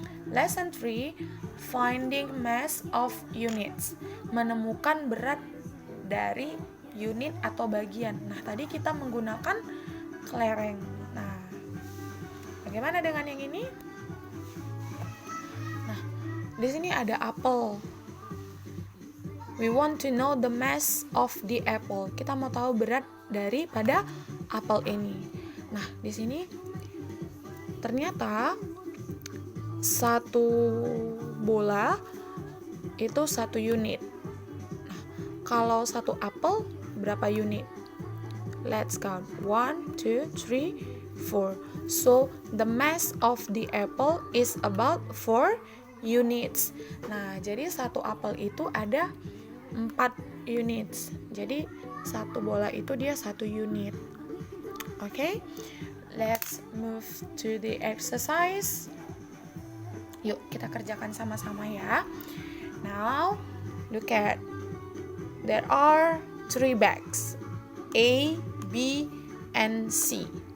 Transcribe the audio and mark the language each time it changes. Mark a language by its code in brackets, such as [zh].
[en] Lesson 3, finding mass of units. [id] Menemukan berat dari unit atau bagian. Nah, tadi kita menggunakan kelereng. Nah, bagaimana dengan yang ini? Nah, di sini ada apel. [en] We want to know the mass of the apple. [id] Kita mau tahu berat daripada apel ini. Nah, di sini ternyata satu bola itu 1 unit. Nah, kalau satu apel berapa unit? [en] Let's count. 1, 2, 3, 4. So, the mass of the apple is about 4 units. [id] Nah, jadi satu apel itu ada 4 units. Jadi, satu bola itu dia 1 unit. [en] Okay? Let's move to the exercise. [id] Yuk, kita kerjakan sama-sama ya. [en] Now, look at. There are 3 bags. A, B, and C.